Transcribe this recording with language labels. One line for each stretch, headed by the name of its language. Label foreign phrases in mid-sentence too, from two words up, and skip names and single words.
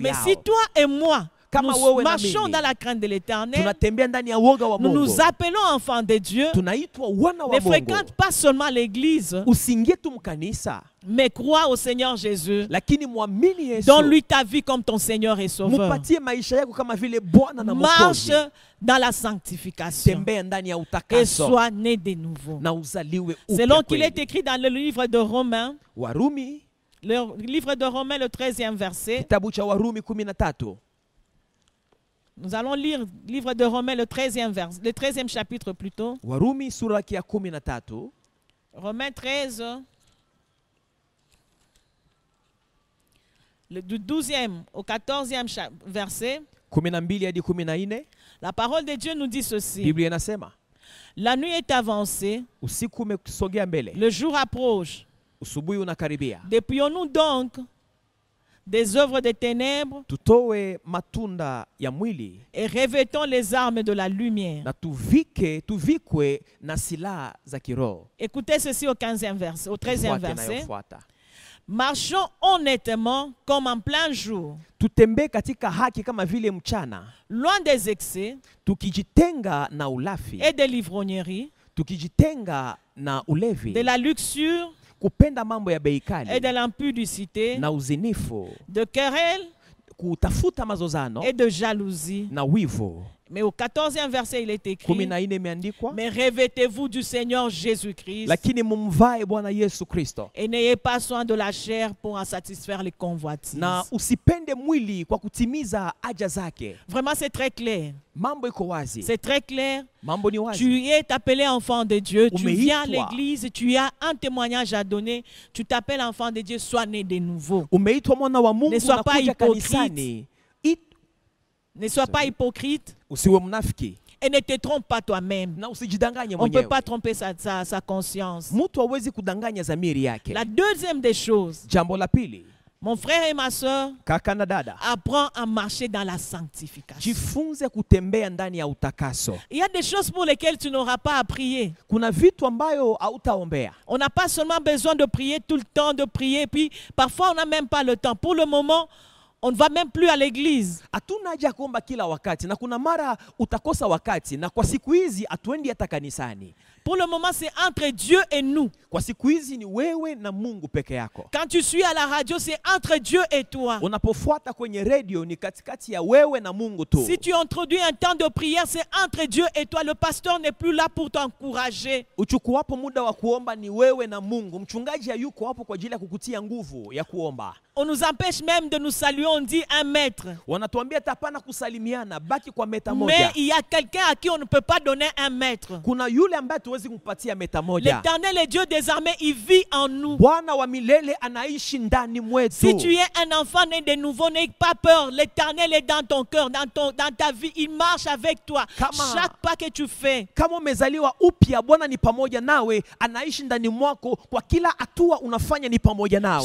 French: Mais
Swahili: yao.
French: si toi et moi,
Swahili: Kama
French: nous
Swahili: wewe na
French: marchons
Swahili: mimi,
French: dans la crainte de l'Éternel,
Swahili: tunatembea ndani ya woga wa
French: nous
Swahili: Mungu,
French: nous appelons enfants de Dieu,
Swahili: tunaitwa wana wa
French: ne
Swahili: Mungu.
French: fréquente pas seulement l'église,
Swahili: Usiingie tu mkanisa,
French: mais crois au Seigneur Jésus.
Swahili: lakini mwamini Yesu.
French: Donne-lui ta vie comme ton Seigneur et Sauveur.
Swahili: Mupatie maisha yako kama vile Bwana na
French: Marche
Swahili: Mwokozi.
French: dans la sanctification
Swahili: Tembea ndani ya
French: et
Swahili: utakaso
French: sois né de nouveau.
Swahili: na uzaliwe
French: Selon
Swahili: upya
French: qu'il est
Swahili: kweli.
French: écrit dans le livre de Romains,
Swahili: Warumi,
French: le livre de Romains, le 13e verset.
Swahili: kitabu cha Warumi 13.
French: Nous allons lire le livre de Romains, le 13e chapitre plutôt.
Swahili: Warumi sura ya 13.
French: Romains 13, du 12e au 14e verset.
Swahili: 12 hadi 14.
French: La parole de Dieu nous dit ceci.
Swahili: Biblia inasema,
French: La nuit est avancée,
Swahili: usiku umesogea mbele,
French: le jour approche.
Swahili: usubuhi unakaribia.
French: Dépouillons-nous donc des œuvres des ténèbres
Swahili: Tutoe matunda ya mwili
French: et revêtons les armes de la lumière.
Swahili: na tuvikwe na silaha za kiroho.
French: Écoutez ceci au 15e verset, au 13e
Swahili: Fuate
French: verset.
Swahili: inayofuata.
French: Marchons honnêtement comme en plein jour,
Swahili: Tutembee katika haki kama vile mchana,
French: loin des excès
Swahili: tukijitenga na ulafi,
French: et de l'ivrognerie,
Swahili: tukijitenga na ulevi,
French: de la luxure
Swahili: kupenda mambo ya bei
French: et
Swahili: kali
French: de l'impudicité,
Swahili: na uzinifu,
French: de querelles
Swahili: kutafuta mazozano
French: et de jalousie.
Swahili: na wivu.
French: Mais au 14e verset, il est écrit,
Swahili: 14 imeandikwa,
French: mais revêtez-vous du Seigneur Jésus-Christ
Swahili: lakini mumvae Bwana Yesu Kristo,
French: et n'ayez pas soin de la chair pour en satisfaire les convoitises.
Swahili: na usipende mwili kwa kutimiza haja zake.
French: Vraiment, c'est très clair.
Swahili: Mambo iko wazi,
French: C'est très clair.
Swahili: mambo ni wazi.
French: Tu es appelé enfant de Dieu. Tu
Swahili: Umeitwa.
French: viens à l'église. Tu as un témoignage à donner. Tu t'appelles enfant de Dieu. Sois né de nouveau.
Swahili: Umeitwa mwana wa Mungu
French: Ne sois
Swahili: na
French: pas
Swahili: kuja
French: hypocrite.
Swahili: kanisani.
French: Ne sois pas hypocrite
Swahili: Usiwe mnafiki
French: et ne te trompe pas toi-même.
Swahili: na usijidanganye
French: On ne peut
Swahili: mwenyewe.
French: pas tromper sa conscience.
Swahili: Mtu hawezi kudanganya dhamiri yake.
French: La deuxième des choses,
Swahili: Jambo la pili,
French: mon frère et ma soeur,
Swahili: kaka na dada,
French: apprends à marcher dans la sanctification.
Swahili: jifunze kutembea ndani ya utakaso.
French: Il y a des choses pour lesquelles tu n'auras pas à prier.
Swahili: Kuna vitu ambayo hautaombea.
French: On n'a pas seulement besoin de prier tout le temps, de prier, puis parfois on n'a même pas le temps. Pour le moment, on ne va même plus à l'église.
Swahili: Hatuna haja kuomba kila wakati, na kuna mara utakosa wakati, na kwa siku hizi hatuendi hata kanisani.
French: Pour le moment, c'est entre Dieu et nous.
Swahili: Kwa siku hizi ni wewe na Mungu peke yako.
French: Quand tu suis à la radio, c'est entre Dieu et toi.
Swahili: Unapofuata kwenye radio ni katikati ya wewe na Mungu tu.
French: Si tu introduis un temps de prière, c'est entre Dieu et toi. Le pasteur n'est plus là pour t'encourager.
Swahili: Uchukuapo muda wa kuomba ni wewe na Mungu. Mchungaji hayuko hapo kwa ajili ya kukutia nguvu ya kuomba.
French: On nous empêche même de nous saluer, on dit un mètre.
Swahili: Wanatuambia tapana kusalimiana, baki kwa meta
French: Mais
Swahili: moja.
French: il y a quelqu'un à qui on ne peut pas donner un mètre.
Swahili: Kuna yule ambaye tuwezi huwezi kumpatia meta moja.
French: L'Éternel est Dieu des armées, il vit en nous.
Swahili: Bwana wa milele anaishi ndani mwetu.
French: Si tu es un enfant né de nouveau, n'aie pas peur. L'Éternel est dans ton cœur, dans ta vie. Il marche avec toi. Chaque pas que tu fais.
Swahili: Kama umezaliwa upya, Bwana ni pamoja nawe, anaishi ndani mwako, kwa kila hatua unafanya ni pamoja nawe.